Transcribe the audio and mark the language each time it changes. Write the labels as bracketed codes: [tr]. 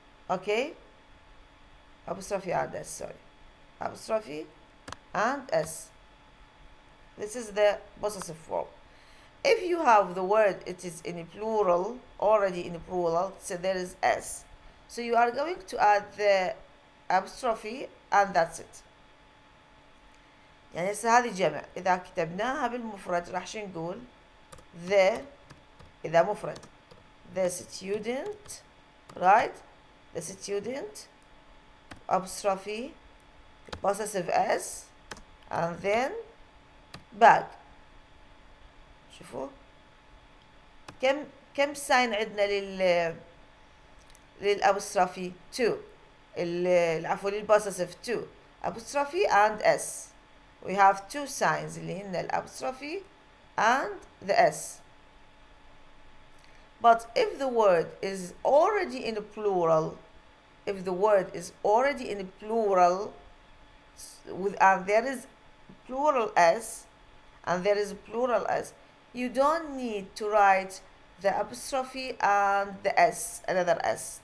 [en] Okay, apostrophe and s, sorry, apostrophe and s. This is the possessive form. If you have the word, it is in a plural, already in a plural, so there is s. So you are going to add the apostrophe and that's it. [ar] يعني هسه هذه جمع. إذا كتبناها بالمفرد راح شو نقول؟ the، إذا مفرد the student, right? [en] The student apostrophe possessive s and then bag. [ar] شوفوا كم ساين عندنا للابوستروفي 2 عفوا للبوسيسيف 2 apostrophe and s. [en] We have two signs اللي هن الابوستروفي and the s. But if the word is already in a plural, if the word is already in a plural and there is plural s and there is plural s, you don't need to write the apostrophe and the s, another s.